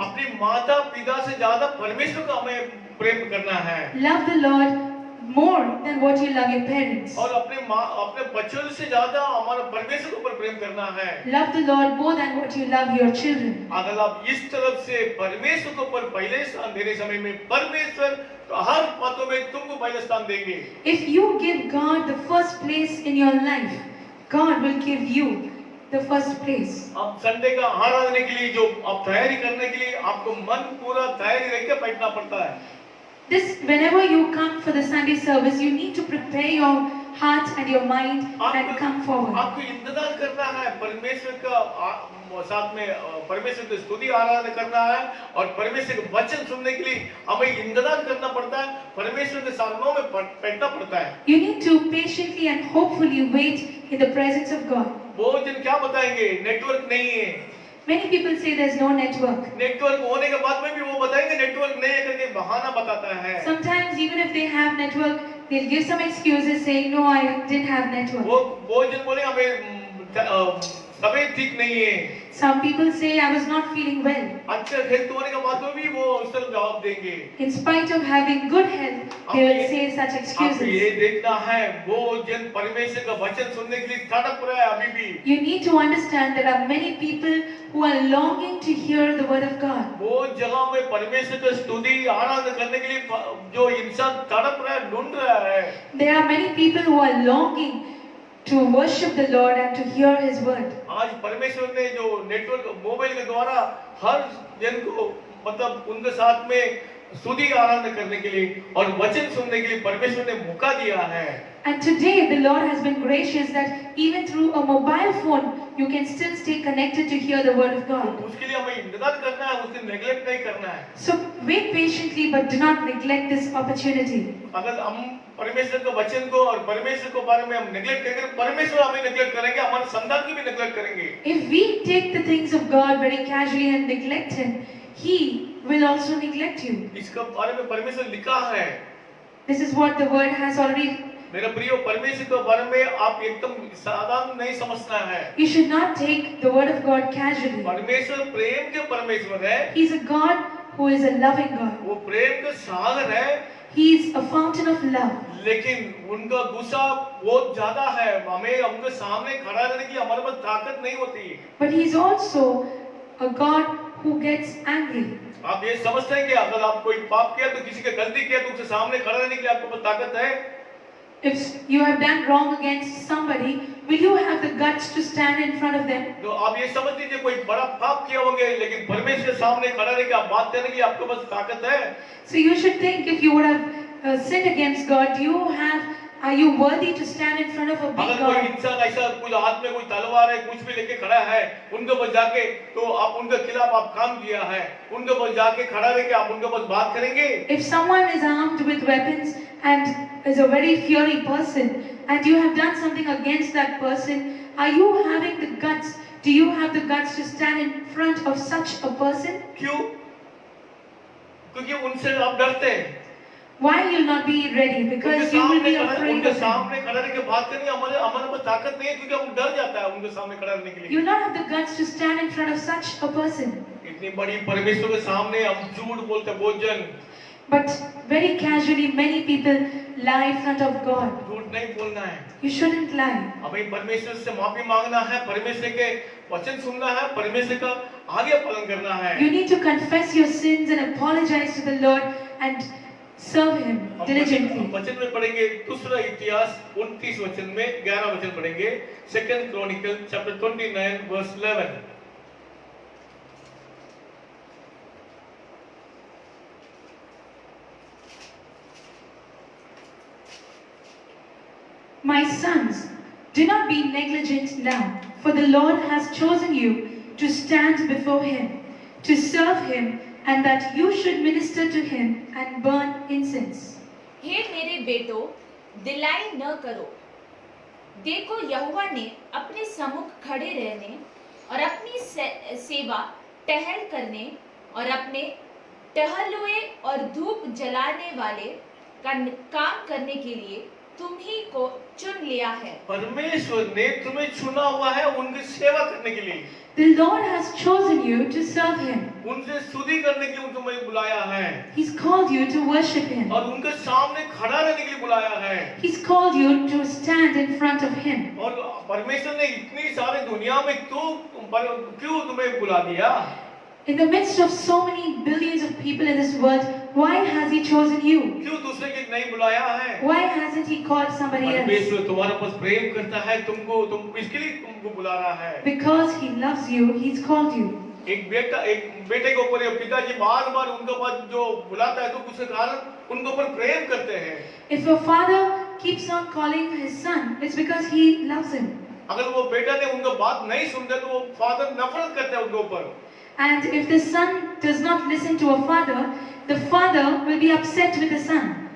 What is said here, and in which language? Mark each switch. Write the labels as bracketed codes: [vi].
[hi] अपनी माता पिता से ज्यादा परमेश्वर को हमें प्रेम करना है। [en] Love the Lord more than what you love your parents. [hi] और अपने बच्चों से ज्यादा हमारा परमेश्वर के ऊपर प्रेम करना है। [en] Love the Lord more than what you love your children. [hi] अगर आप इस तरफ से परमेश्वर के ऊपर पहले स्थान देने समय में परमेश्वर हर बातों में तुमको पहले स्थान देंगे। [en] If you give God the first place in your life, God will give you the first place. [hi] अब संडे का आराधने के लिए जो आप तैयारी करने के लिए आपको मन पूरा तैयारी रख के बैठना पड़ता है। [en] Whenever you come for the Sunday service, you need to prepare your heart and your mind and come forward. [hi] आपको इंतजार करना है परमेश्वर का साथ में परमेश्वर की स्तुति आराधना करना है और परमेश्वर के वचन सुनने के लिए हमें इंतजार करना पड़ता है। परमेश्वर के सामने में बैठना पड़ता है। [en] You need to patiently and hopefully wait in the presence of God. [hi] बहुत जन क्या बताएंगे? नेटवर्क नहीं है। [en] Many people say there's no network. [hi] Network होने के बाद में भी वो बताएंगे नेटवर्क नहीं है करके बहाना बताता है। [en] Sometimes even if they have network, they'll give some excuses saying, no, I didn't have network. [hi] वो जन बोले हमें तबीयत ठीक नहीं है। [en] Some people say, I was not feeling well. [hi] अच्छा हेल्थ होने के बाद में भी वो उस तरह जवाब देंगे। [en] In spite of having good health, they will say such [hi] आपको ये [en] excuses. [hi] देखना है वो जन परमेश्वर का वचन सुनने के लिए तड़प रहा है अभी भी। [en] You need to understand there are many people who are longing to hear the word of God. [hi] वो जगह में परमेश्वर की स्तुति आराधना करने के लिए जो इंसान तड़प रहा है, ढूंढ रहा है। [en] There are many people who are longing to worship the Lord and to hear His word. [hi] आज परमेश्वर ने जो नेटवर्क मोबाइल के द्वारा हर जन को मतलब उनके साथ में स्तुति आराधना करने के लिए और वचन सुनने के लिए परमेश्वर ने मौका दिया है। [en] And today the Lord has been gracious that even through a mobile phone you can still stay connected to hear the word of God. [hi] उसके लिए हमें इंतजार करना है, उसको नेगलेक्ट नहीं करना है। [en] So wait patiently but do not neglect this opportunity. [hi] अगर हम परमेश्वर के वचन को और परमेश्वर के बारे में हम नेगलेक्ट करेंगे, परमेश्वर हमें नेगलेक्ट करेंगे, हमारे संतान की भी नेगलेक्ट करेंगे। [en] If we take the things of God very casually and neglect Him, He will also neglect you. [hi] इसका बारे में परमेश्वर लिखा है। [en] This is what the word has already. [hi] मेरे प्रियो परमेश्वर के बारे में आप एकदम साधारण नहीं समझना है। [en] You should not take the word of God casually. [hi] परमेश्वर प्रेम के परमेश्वर है। [en] He is a God who is a loving God. [hi] वो प्रेम के सागर है। [en] He is a fountain of love. [hi] लेकिन उनका गुस्सा बहुत ज्यादा है। हमें उनके सामने खड़ा रहने की हमारे पास ताकत नहीं होती। [en] But He is also a God who gets angry. [hi] आप ये समझते हैं कि अगर आप कोई पाप किया तो किसी का गलती किया तो उसके सामने खड़ा रहने के लिए आपके पास ताकत है? [en] If you have done wrong against somebody, will you have the guts to stand in front of them? [hi] तो आप ये समझ लीजिए कोई बड़ा पाप किया होंगे लेकिन परमेश्वर के सामने खड़ा रह के आप बात करने के लिए आपके पास ताकत है? [en] So you should think if you would have sinned against God, are you worthy to stand in front of a big [hi] अगर कोई [en] God? [hi] इंसान ऐसा कुछ हाथ में कोई तलवार है कुछ भी लेके खड़ा है उनके पास जाके तो आप उनके खिलाफ आप काम किया है उनके पास जाके खड़ा रह के आप उनके पास बात करेंगे? [en] If someone is armed with weapons and is a very fiery person and you have done something against that person, are you having the guts? Do you have the guts to stand in front of such a person? [hi] क्यों? क्योंकि उनसे आप डरते हैं। [en] Why you'll not be ready? Because you will be afraid [hi] उनके [en] of him. [hi] सामने खड़ा रह के बात करनी हमारे हमारे पास ताकत नहीं है, क्योंकि हम डर जाता है उनके सामने खड़ा रहने के लिए। [en] You will not have the guts to stand in front of such a person. [hi] इतनी बड़ी परमेश्वर के सामने हम झूठ बोलते हैं, बहुत जन [en] But very casually, many people lie in front of God. [hi] झूठ नहीं बोलना है, [en] You shouldn't lie. [hi] हमें परमेश्वर से माफी मांगना है, परमेश्वर के वचन सुनना है, परमेश्वर का आगे पालन करना है। [en] You need to confess your sins and apologize to the Lord and serve Him diligently. [hi] वचन में पढ़ेंगे दूसरा इतिहास 29 वचन में 11 वचन पढ़ेंगे। [en] 2 Chronicle chapter 29 verse 11। My sons, do not be negligent now, for the Lord has chosen you to stand before Him, to serve Him, and that you should minister to Him and burn incense. [hi] हे मेरे बेटों, दिलाई न करो। देखो यहोवा ने अपने सम्मुख खड़े रहने और अपनी सेवा टहल करने और अपने टहलुए और धूप जलाने वाले का काम करने के लिए तुम ही को चुन लिया है। परमेश्वर ने तुम्हें चुना हुआ है उनकी सेवा करने के लिए। [en] The Lord has chosen you to serve Him. [hi] उनसे स्तुति करने के लिए तुम्हें बुलाया है [en] He's called you to worship Him. [hi] और उनके सामने खड़ा रहने के लिए बुलाया है। [en] He's called you to stand in front of Him. [hi] और परमेश्वर ने इतनी सारी दुनिया में क्यों तुम्हें बुला दिया? [en] In the midst of so many billions of people in this world, why has He chosen you? [hi] क्यों दूसरे के नहीं बुलाया है? [en] Why hasn't He called somebody else? [hi] परमेश्वर तुम्हारे पास प्रेम करता है, तुम इसके लिए तुमको बुला रहा है। [en] Because He loves you, He's called you. [hi] एक बेटे के ऊपर पिताजी बार-बार उनके पास जो बुलाता है तो उसके कारण उनके ऊपर प्रेम करते हैं। [en] If a father keeps on calling his son, it's because he loves him. [hi] अगर वो बेटा ने उनका बात नहीं सुनता तो वो फादर नफरत करता है उनके ऊपर। [en] And if the son does not listen to a father, the father will be upset with the son.